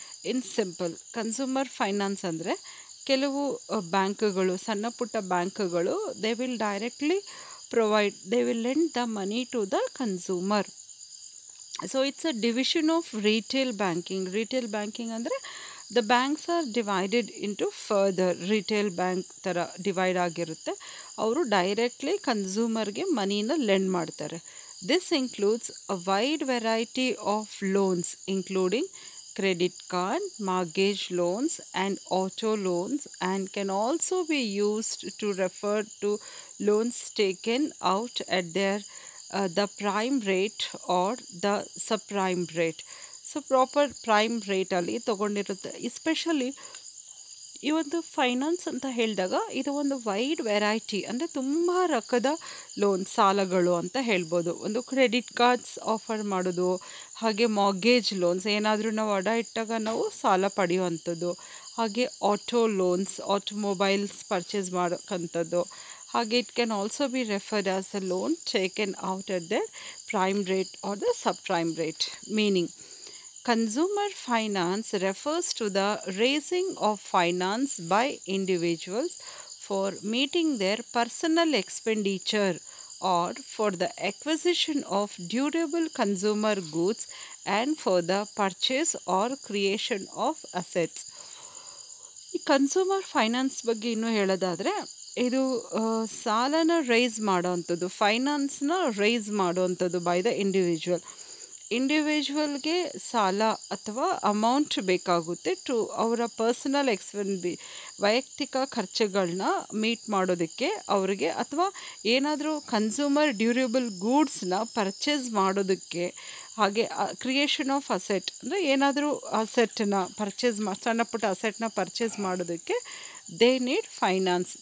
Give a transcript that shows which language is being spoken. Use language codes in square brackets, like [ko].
[en] In simple, consumer finance [kn] andre ಕೆಲವು ಬ್ಯಾಂಕ್ಗಳು ಸಣ್ಣ ಪುಟ್ಟ ಬ್ಯಾಂಕ್ಗಳು [en] They will directly they will lend the money to the consumer. So it's a division of retail banking. Retail banking andre the banks are divided into further retail bank [kn] ತರ divide ಆಗಿರುತ್ತೆ. ಅವರು directly ಕನ್ಸ್ಯೂಮರ್ಗೆ ಮನಿನ lend ಮಾಡ್ತಾರೆ. [en] This includes a wide variety of loans including credit card, mortgage loans and auto loans, and can also be used to refer to loans taken out at the prime rate or the subprime rate. So proper prime rate [kn] ಅಲ್ಲಿ ತಗೊಂಡಿರುತ್ತೆ. Especially ಈ ಒಂದು finance ಅಂತ ಹೇಳಿದಾಗ ಇದು ಒಂದು wide variety ಅಂದರೆ ತುಂಬ ರಕದ loan ಸಾಲಗಳು ಅಂತ ಹೇಳ್ಬೋದು. ಒಂದು ಕ್ರೆಡಿಟ್ ಕಾರ್ಡ್ಸ್ ಆಫರ್ ಮಾಡೋದು, ಹಾಗೆ ಮಾರ್ಗೇಜ್ ಲೋನ್ಸ್ ಏನಾದರೂ ನಾವು ಅಡ ಇಟ್ಟಾಗ ನಾವು ಸಾಲ ಪಡೆಯುವಂಥದ್ದು, ಹಾಗೆ ಆಟೋ ಲೋನ್ಸ್ ಆಟೋಮೊಬೈಲ್ಸ್ ಪರ್ಚೇಸ್ ಮಾಡೋಕ್ಕಂಥದ್ದು. [en] ಹಾಗೆ it can also be referred as a loan taken out at the prime rate or the sub prime rate. Meaning consumer finance refers to the raising of finance by individuals for meeting their personal expenditure or for the acquisition of durable consumer goods and for the purchase or creation of assets. [kn] ಈ consumer finance ಬಗ್ಗೆ ಇನ್ನೂ ಹೇಳೋದಾದರೆ ಇದು ಸಾಲನ rice ಮಾಡೋವಂಥದ್ದು, ಫೈನಾನ್ಸ್ನ rice ಮಾಡೋವಂಥದ್ದು by the ಇಂಡಿವಿಜುವಲ್ಗೆ ಸಾಲ ಅಥವಾ amount ಬೇಕಾಗುತ್ತೆ to ಅವರ ಪರ್ಸನಲ್ ವೈಯಕ್ತಿಕ ಖರ್ಚುಗಳನ್ನ ಮೀಟ್ ಮಾಡೋದಕ್ಕೆ ಅವ್ರಿಗೆ, ಅಥವಾ ಏನಾದರೂ ಕನ್ಸ್ಯೂಮರ್ ಡ್ಯೂರೇಬಲ್ ಗೂಡ್ಸ್ನ ಪರ್ಚೇಸ್ ಮಾಡೋದಕ್ಕೆ, ಹಾಗೆ ಕ್ರಿಯೇಷನ್ ಆಫ್ ಅಸೆಟ್ ಅಂದರೆ ಏನಾದರೂ ಅಸೆಟ್ನ ಸಣ್ಣ ಪುಟ್ಟ ಅಸೆಟ್ನ ಪರ್ಚೇಸ್ ಮಾಡೋದಕ್ಕೆ [en] they need finance.